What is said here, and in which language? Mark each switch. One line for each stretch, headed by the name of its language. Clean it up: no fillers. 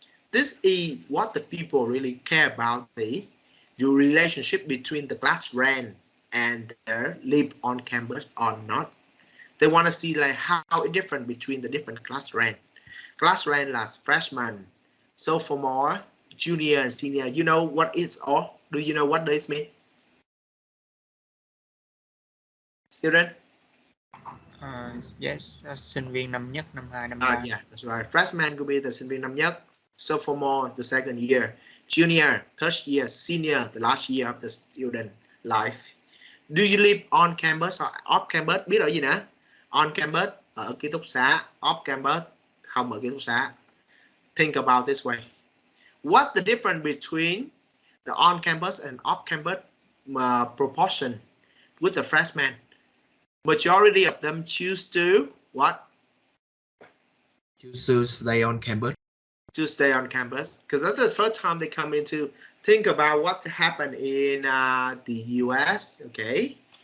English: This is what the people really care about, the relationship between the class rank and their live on campus or not. They want to see like how it's different between the different class rank. Class rank is freshman, sophomore, junior, and senior. You know what it's all? Do you know what this means? Student?
Vietnamese: Yes, sinh viên năm nhất, năm 2, năm 3.
English: Yeah, that's right. Freshman could be the sinh viên năm nhất, sophomore, the second year, junior, third year, senior, the last year of the student life. Do you live on campus or off campus?
Vietnamese: Biết ở gì nữa? On campus, ở ký túc xá. Off campus, không ở ký túc xá.
English: Think about this way. What's the difference between the on campus and off campus proportion with the freshmen? Majority of them choose to what? Choose to stay on campus. To stay on campus, because that's the first time they come into. Think about what happened in the US, okay?